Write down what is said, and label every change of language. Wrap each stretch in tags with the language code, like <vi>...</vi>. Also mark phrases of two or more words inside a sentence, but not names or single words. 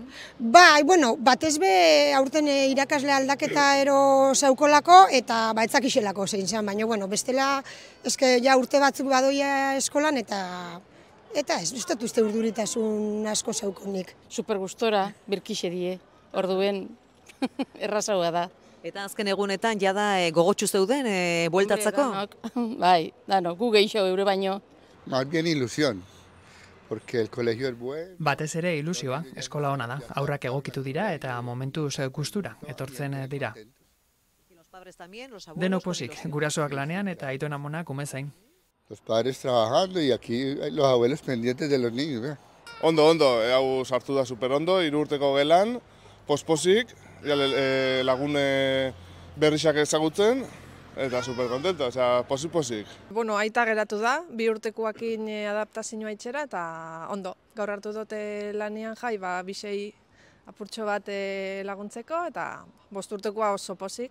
<eu>Bai, batez be aurten irakasle aldaketa ero zaukolako eta etzakixelako zein zen, baina bestela eske ja urte batzuk badoia eskolan eta ez dut uste urduritasun asko zaukonik. Super gustora, birkixe die, orduen errazagoa da. Eta azken egunetan jada gogotsu zeuden bueltatzako? Bai, danok, gu gehiago eure baino.</eu> <es>Más bien ilusión. Porque el colegio es bueno.</es> <eu>Batez ere ilusioa, eskola ona da. Aurrak egokitu dira eta momentuz gustura etortzen dira. Denok posik, gurasoak lanean eta aitona amonak umezain.</eu> <es>Los padres trabajando y aquí los abuelos pendientes de los niños.</es> <eu>Ondo, hau sartu da super ondo, 3 urteko gelan, posposik, lagune berrixak ezagutzen, eta super kontento, osea, posik. Aita geratu da, 2 urtekoakin adaptazioa itxera, eta ondo. Gaur hartu dute lanian jai, 2 apurtxo bat laguntzeko, eta 5 urtekoa oso posik.</eu>